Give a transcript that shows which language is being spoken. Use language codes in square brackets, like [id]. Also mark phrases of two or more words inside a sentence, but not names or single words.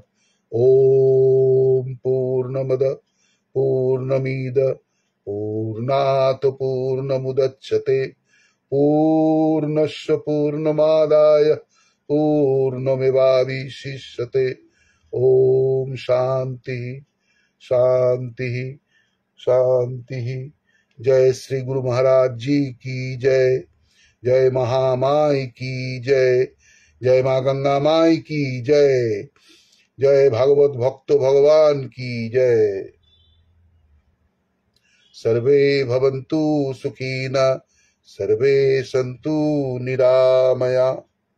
[sa] ॐ पूर्णमद पूर्णमिद पूर्णात् पूर्णमुदच्यते पूर्णस्य पूर्णमादाय पूर्णमेवावशिष्यते। ओम शांति शांति शांति। [hi] जय श्री गुरु महाराज जी की जय। जय महामाई की जय। जय माँ गंगा माई की जय। जय भागवत भक्त भगवान की जय। [sa] सर्वे भवन्तु सुखिनः सर्वे सन्तु निरामया।